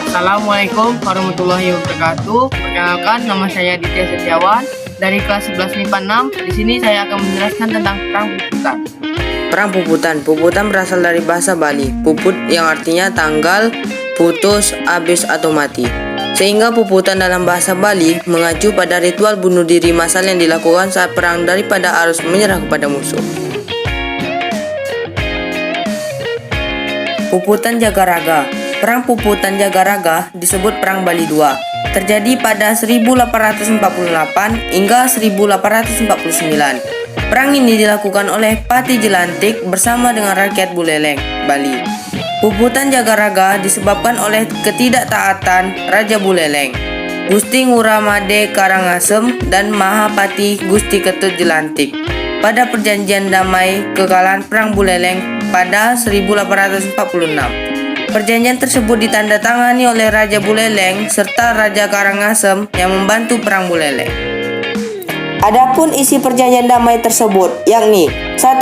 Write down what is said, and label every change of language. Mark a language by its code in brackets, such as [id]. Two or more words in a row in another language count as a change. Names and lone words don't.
[ar] السلام عليكم ورحمة الله وبركاته. [id] Perkenalkan, nama saya Ditya Setiawan dari kelas 11 MIPA 6. Di sini saya akan menjelaskan tentang perang puputan. Perang puputan. Puputan berasal dari bahasa Bali, puput yang artinya tanggal, putus, habis atau mati. Sehingga puputan dalam bahasa Bali mengacu pada ritual bunuh diri massal yang dilakukan saat perang daripada harus menyerah kepada musuh. Puputan Jagaraga. Perang Puputan Jagaraga disebut Perang Bali II. Terjadi pada 1848 hingga 1849. Perang ini dilakukan oleh Pati Jelantik bersama dengan rakyat Buleleng, Bali. Puputan Jagaraga disebabkan oleh ketidaktaatan Raja Buleleng, Gusti Nguramade Karangasem dan Mahapati Gusti Ketut Jelantik pada perjanjian damai kekalahan Perang Buleleng pada 1846. Perjanjian tersebut ditandatangani oleh Raja Buleleng serta Raja Karangasem yang membantu Perang Buleleng. Adapun isi perjanjian damai tersebut yakni 1.